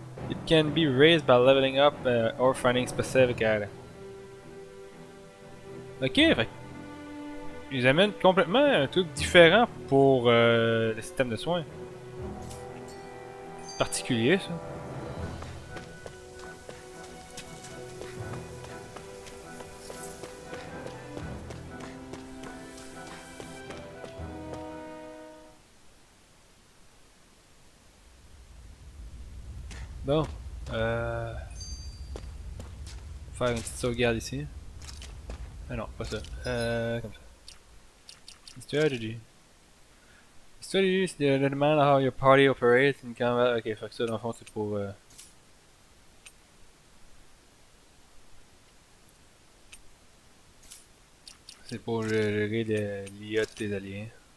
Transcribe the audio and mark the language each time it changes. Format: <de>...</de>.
<en>It can be raised by leveling up or finding specific items.</en> <fr>Ok, fait ils amènent complètement un truc différent pour le système de soins. C'est particulier ça. Bon, faire une petite sauvegarde ici. Ah non, pas ça. Comme ça. Strategy.</fr> <en>Strategy is the demand how your party operates in combat.</en> <fr>Ok, fait que ça dans le fond c'est pour gérer l'IA de tes alliés.</fr>